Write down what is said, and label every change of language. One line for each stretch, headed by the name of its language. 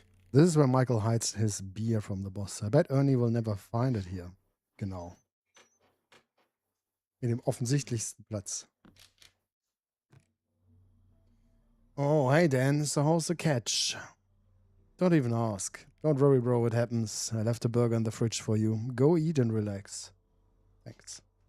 English: This is where Michael hides his beer from the boss. I bet Ernie will never find it here.
German: Genau. In dem offensichtlichsten Platz.
English: Oh, hey Dan, so how's the catch? Don't even ask. Don't worry, bro, it happens. I left a burger in the fridge for you. Go eat and relax. Thanks.